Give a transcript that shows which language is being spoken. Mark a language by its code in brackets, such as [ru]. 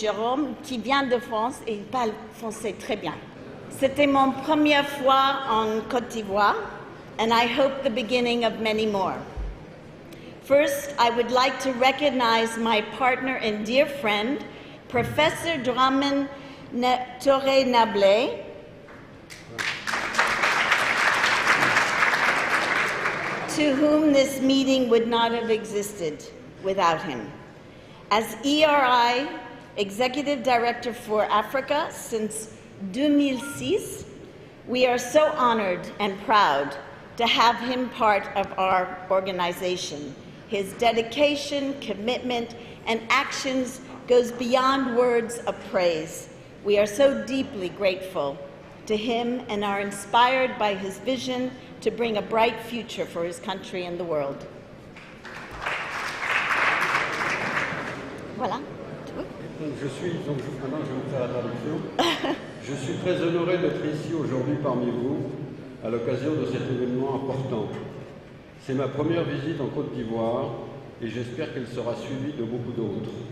[fr] Jérôme, qui vient de France et il parle français très bien. C'était mon première fois en Côte d'Ivoire, [en] and I hope the beginning of many more. First, I would like to recognize my partner and dear friend, Professor Dramane Touré-Nablé, to whom this meeting would not have existed without him. As ERI Executive Director for Africa since 2006, we are so honored and proud to have him part of our organization. His dedication, commitment, and actions goes beyond words of praise. We are so deeply grateful to him and are inspired by his vision to bring a bright future for his country and the world. [fr] Voilà. Maintenant je vais vous faire la traduction. Je suis très honoré d'être ici aujourd'hui parmi vous à l'occasion de cet événement important. C'est ma première visite en Côte d'Ivoire et j'espère qu'elle sera suivie de beaucoup d'autres.